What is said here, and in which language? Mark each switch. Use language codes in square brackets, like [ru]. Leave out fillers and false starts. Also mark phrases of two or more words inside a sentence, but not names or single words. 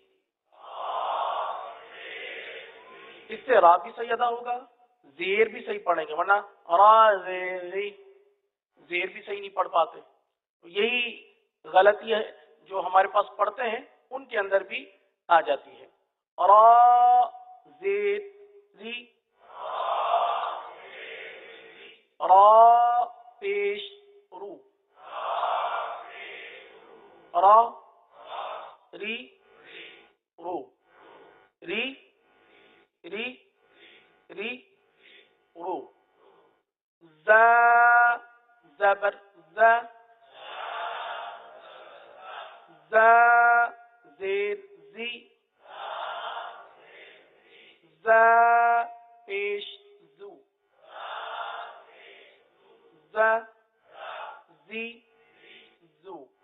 [ur] اس سے را بھی صحیح ادا ہوگا، زیر بھی صحیح پڑھیں گے، ورنہ را زیر ری، زیر بھی صحیح نہیں پڑھ پاتے. تو یہی غلطی ہے جو ہمارے پاس پڑھتے ہیں ان کے اندر بھی آ جاتی ہے. را زیر ری، را پیش رو، را ری رو، ری، ری، ری، رو. ز زبر ز، ز زیر زی، ز پیش زو، ز زی زو.